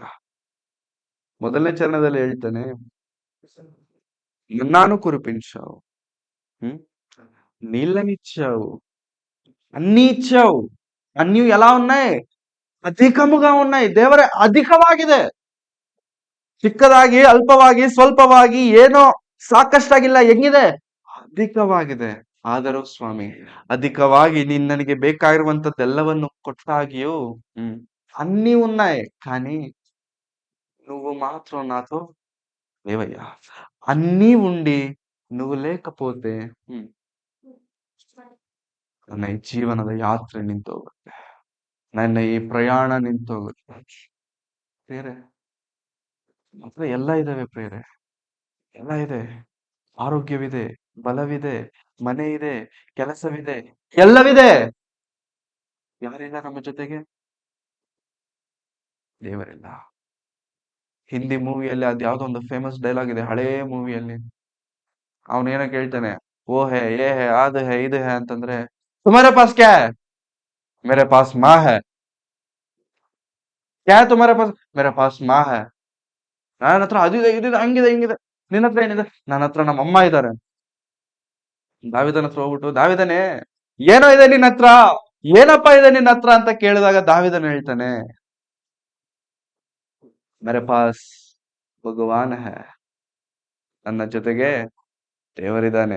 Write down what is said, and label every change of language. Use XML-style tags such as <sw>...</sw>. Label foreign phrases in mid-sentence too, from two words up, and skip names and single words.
<kn>ಮೊದಲನೇ ಚರಣದಲ್ಲಿ ಹೇಳ್ತಾನೆ,</kn> <te>మన్నాను కురిపించావు, నీళ్ళనిచ్చావు, అన్ని ఇచ్చావు. అన్ని ఎలా ఉన్నాయి? అధికముగా ఉన్నాయి.</te> <kn>ದೇವರೇ, ಅಧಿಕವಾಗಿದೆ. ಚಿಕ್ಕದಾಗಿ, ಅಲ್ಪವಾಗಿ, ಸ್ವಲ್ಪವಾಗಿ, ಏನೋ ಸಾಕಷ್ಟಾಗಿಲ್ಲ, ಹೆಂಗಿದೆ? ಅಧಿಕವಾಗಿದೆ. ಆದರೂ ಸ್ವಾಮಿ, ಅಧಿಕವಾಗಿ ನೀನ್ ನನಗೆ ಬೇಕಾಗಿರುವಂತದ್ದೆಲ್ಲವನ್ನು ಕೊಟ್ಟಾಗಿಯೂ</kn> <te>అన్నీ ఉన్నాయి, కానీ నువ్వు మాత్రం నాతో లేవయ్యా. అన్నీ ఉండి నువ్వు లేకపోతే</te> <kn>ನನ್ನ ಈ ಜೀವನದ ಯಾತ್ರೆ ನಿಂತೋಗುತ್ತೆ, ನನ್ನ ಈ ಪ್ರಯಾಣ ನಿಂತೋಗುತ್ತೆ. ಪ್ರೇರೆ, ಮಾತ್ರ ಎಲ್ಲ ಇದಾವೆ ಪ್ರೇರೆ, ಎಲ್ಲ ಇದೆ. ಆರೋಗ್ಯವಿದೆ, ಬಲವಿದೆ, ಮನೆ ಇದೆ, ಕೆಲಸವಿದೆ, ಎಲ್ಲವಿದೆ. ಯಾರಿಲ್ಲ ನಮ್ಮ ಜೊತೆಗೆ? ದೇವರಿಲ್ಲ. ಹಿಂದಿ ಮೂವಿಯಲ್ಲಿ ಅದ್ ಯಾವ್ದೋ ಒಂದು</kn> <en>famous dialogue</en> <kn>ಇದೆ, ಹಳೇ ಮೂವಿಯಲ್ಲಿ. ಅವನೇನೋ ಕೇಳ್ತಾನೆ, ಓ ಹೇ, ಏ ಹೇ, ಅದು ಹೇ, ಇದು ಹೇ ಅಂತಂದ್ರೆ,</kn> <hi>तुम्हारे पास क्या है? मेरे पास माँ है. क्या है तुम्हारे पास? मेरे पास माँ है.</hi> <kn>ನನ್ನ ಹತ್ರ ಅದಿದೆ ಇದಿದೆ ಹಂಗಿದೆ ಹಿಂಗಿದೆ. ನಿನ್ನ ಹತ್ರ ಏನಿದೆ? ನನ್ನ ಹತ್ರ ನಮ್ಮ ಅಮ್ಮ ಇದ್ದಾರೆ. ದಾವಿದನ ಹತ್ರ ಹೋಗ್ಬಿಟ್ಟು, ದಾವಿದನೇ ಏನೋ ಇದೆ ನಿನ್ನ ಹತ್ರ, ಏನಪ್ಪಾ ಇದೆ ನಿನ್ನ ಹತ್ರ ಅಂತ ಕೇಳಿದಾಗ ದಾವಿದನ್ ಹೇಳ್ತಾನೆ,</kn> <hi>मेरे पास भगवान है,</hi> <kn>ನನ್ನ ಜೊತೆಗೆ ದೇವರಿದ್ದಾನೆ.</kn>